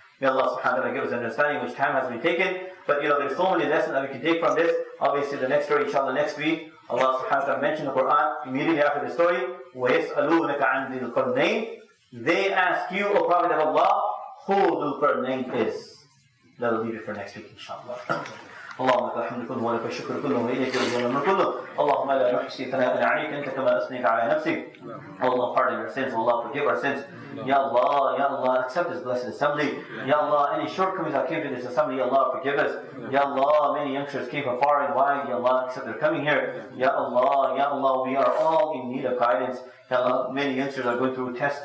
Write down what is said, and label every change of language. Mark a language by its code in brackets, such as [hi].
[en] May Allah subhanahu wa ta'ala give us understanding which time has been taken. But there's so many lessons that we can take from this. Obviously the next story, inshallah, next week, Allah subhanahu wa ta'ala mentioned the Quran immediately after the story. [ar] وَيَسْأَلُونَكَ عَنْ ذِي الْقَرْنَيْنِ. [en] They ask you, O Prophet of Allah, who Dhul Qarnayn is. That'll leave it for next week, inshallah. [ar] اللهم لك الحمد كله ولك الشكر كله واليك يرجع الامر كله اللهم لا نحصي ثناء عليك انت كما اثنيت على نفسك. [en] Oh Allah, pardon our sins. Allah, forgive our sins. Ya Allah, accept this blessed assembly. Ya Allah, any shortcomings that came to this assembly, Ya Allah, forgive us. Ya Allah, many youngsters came from far and wide. Ya Allah, accept their coming here. Ya Allah, we are all in need of guidance. Ya Allah, many youngsters are going through tests.